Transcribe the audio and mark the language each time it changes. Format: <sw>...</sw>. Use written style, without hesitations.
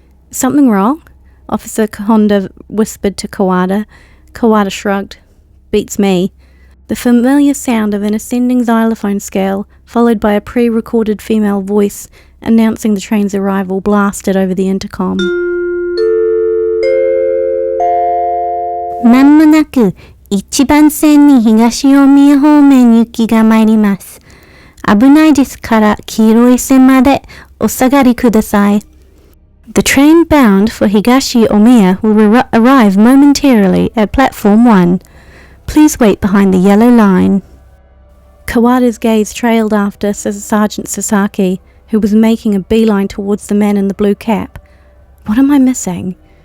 <en>Something wrong? Officer Honda whispered to Kawada. Kawada shrugged. Beats me. The familiar sound of an ascending xylophone scale, followed by a pre-recorded female voice announcing the train's arrival, blasted over the intercom.</en> <ja>まもなく1番線に東大宮方面行きが参ります。危ないですから黄色い線までお下がりください。</ja> <en>The train bound for Higashi-Omiya will arrive momentarily at platform 1. Please wait behind the yellow line. Kawada's gaze trailed after Sergeant Sasaki, who was making a beeline towards the man in the blue cap. What am I missing?</en>